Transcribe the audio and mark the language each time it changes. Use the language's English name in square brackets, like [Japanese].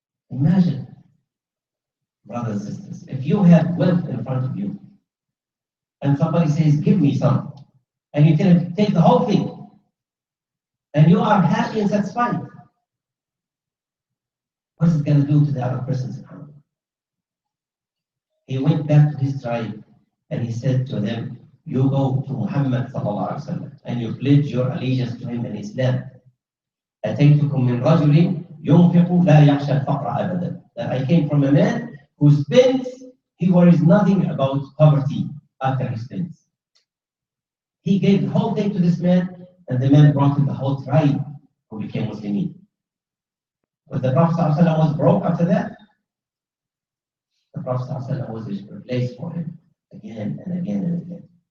[English] Imagine, brothers and sisters, if you have wealth in front of you, and somebody says, give me some, and you can take the whole thing, and you are happy and satisfied, what is it going to do to the other person's account? He went back to his tribe, and he said to them, you go to Muhammad sallallahu alaihi wasallam, and you pledge your allegiance to him in Islam. [Arabic] أتيتكم من رجل ينفق لا يخشى الفقر أبدا. [English] That I came from a man who spends, he worries nothing about poverty after he spends. He gave the whole thing to this man, and the man brought him the whole tribe who became Muslimin. But the Prophet ﷺ was broke after that. The Prophet ﷺ was replaced for him again and again and again.